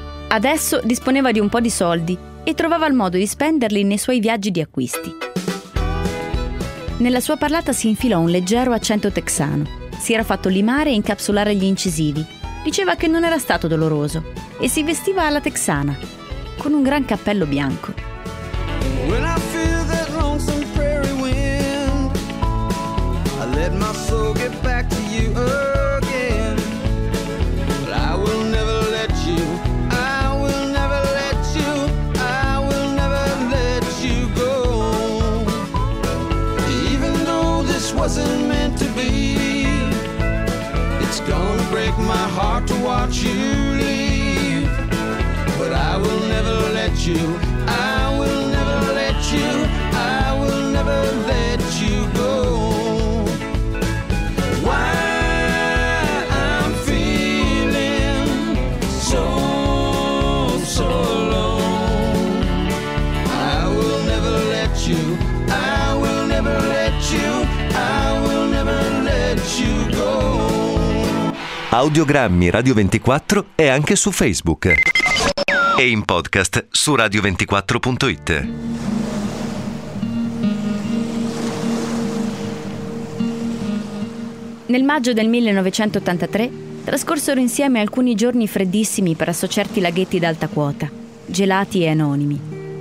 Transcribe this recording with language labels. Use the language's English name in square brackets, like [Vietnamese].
[Italian] Adesso disponeva di un po' di soldi e trovava il modo di spenderli nei suoi viaggi di acquisti. Nella sua parlata si infilò un leggero accento texano. Si era fatto limare e incapsulare gli incisivi, diceva che non era stato doloroso e si vestiva alla texana, con un gran cappello bianco. [English] When I feel that lonesome prairie wind, I let my soul get back to you again. But I will never let you, I will never let you, I will never let you go. Even though this wasn't meant to be, it's gonna break my heart to watch you leave. But I will never let you, I will you, I will never let you go. Why I'm feeling so, so alone. I will never let you, I will never let you, I will never let you go. [Italian] Audiogrammi Radio 24 è anche su Facebook e in podcast su radio24.it. Nel maggio del 1983 trascorsero insieme alcuni giorni freddissimi presso certi laghetti d'alta quota, gelati e anonimi.